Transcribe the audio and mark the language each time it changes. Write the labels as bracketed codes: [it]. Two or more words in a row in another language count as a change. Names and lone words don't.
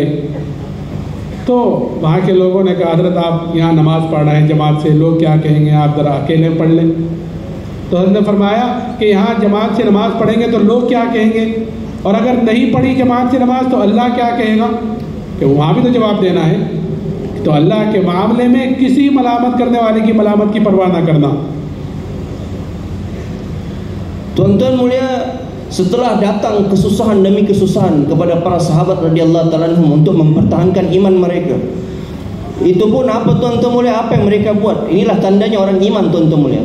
[ur] تو وہاں کے لوگوں نے کہا، حضرت آپ یہاں نماز پڑھ رہے ہیں جماعت سے، لوگ کیا کہیں گے، آپ ذرا اکیلے پڑھ لیں. تو حضرت نے فرمایا کہ یہاں جماعت سے نماز پڑھیں گے تو لوگ کیا کہیں گے، اور اگر نہیں پڑھی جماعت سے نماز تو اللہ کیا کہے گا، کہ وہاں بھی تو جواب دینا ہے. تو اللہ کے معاملے میں کسی ملامت کرنے والے کی ملامت کی پرواہ نہ کرنا. [ms] Tuan-tuan mulia, setelah datang kesusahan demi kesusahan kepada para sahabat [ar] رضي الله تعالى عنهم [ms] untuk mempertahankan iman mereka, itu pun apa tuan-tuan mulia, apa yang mereka buat? Inilah tandanya orang iman tuan-tuan mulia.